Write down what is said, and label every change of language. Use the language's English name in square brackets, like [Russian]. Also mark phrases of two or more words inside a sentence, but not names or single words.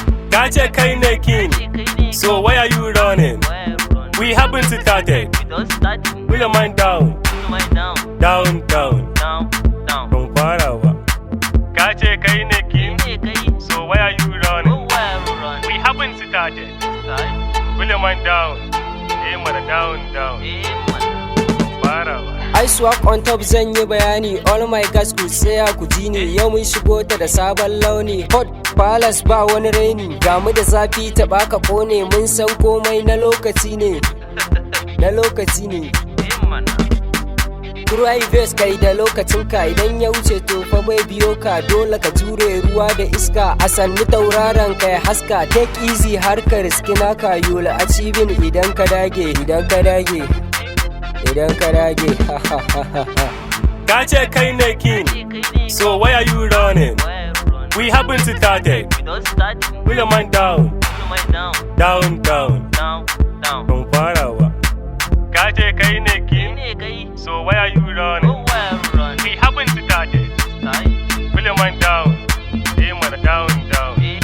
[Hausa] Ka ce kai ne king, [English] so why are you running? We happen to target. Put your mind down. Down, down. From far away. [Hausa] Ka ce kai ne king? Kai ne kai. [English] So why are you running? Oh, why are you running? We haven't started. Started? Kule man down. [Hausa] Eh, mana [English] down, down. [Hausa] Eh, mana. Fara ba. [English] I swag on top [Hausa] zan yi bayani. [English] All my guys [Hausa] ku tsaya ku ji ni. Yau mun shigo ta da sabon launi. [English] Hot palace [Hausa] ba wani raini. Ga mu da zafi taɓa ka ƙone. Mun san komai na lokaci ne. Na lokaci ne. Eh mana. [English] Cry face [Hausa] kai da lokacin ka, idan ya wuce to fa bai biyo ka, dole ka jure ruwa da iska. A sannu tauraron ka ya haska, [English] take easy [Hausa] har ka riski naka, [English] you'll achieving [Hausa] idan ka dage, idan ka dage, idan ka dage. Ka ce kai ne king. [English] So why are you running? We haven't started. Put your mind down. Down, down. [Hausa] Ban fara ba. Ka ce kai ne king. [English] So why are you running? We haven't started. Put your mind down. [Hausa] Eh, mana [English] down, down.